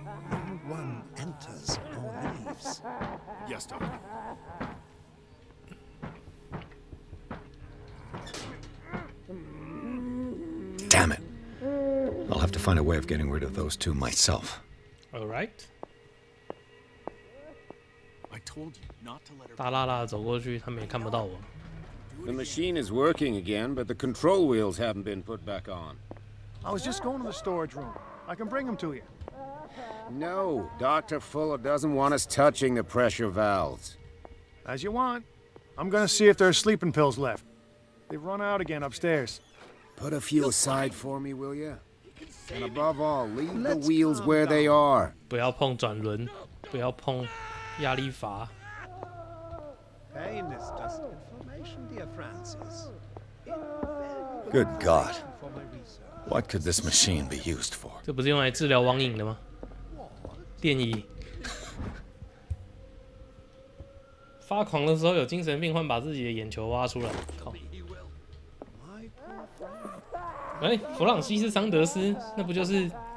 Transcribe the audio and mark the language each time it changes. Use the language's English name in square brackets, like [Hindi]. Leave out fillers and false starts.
[English] No one enters or leaves. Yes, Doctor. Damn it. I'll have to find a way of getting rid of those two myself. Alright. I told you not to let her. [Chinese] 大拉拉走过去，他们也看不到我。 [English] The machine is working again, but the control wheels haven't been put back on. I was just going to the storage room. I can bring them to you. No, Dr. Fuller doesn't want us touching the pressure valves. As you want. I'm gonna see if there are sleeping pills left. They've run out again upstairs. Put a few aside for me, will you? And above all, leave the wheels where they are. [Chinese] 不要碰转轮，不要碰压力阀。 [English] Pain is just information, dear Francis. Good God. What could this machine be used for? [Chinese] 这不是用来治疗网瘾的吗？电椅。发狂的时候，有精神病患把自己的眼球挖出来。靠！弗朗西斯桑德斯，那不就是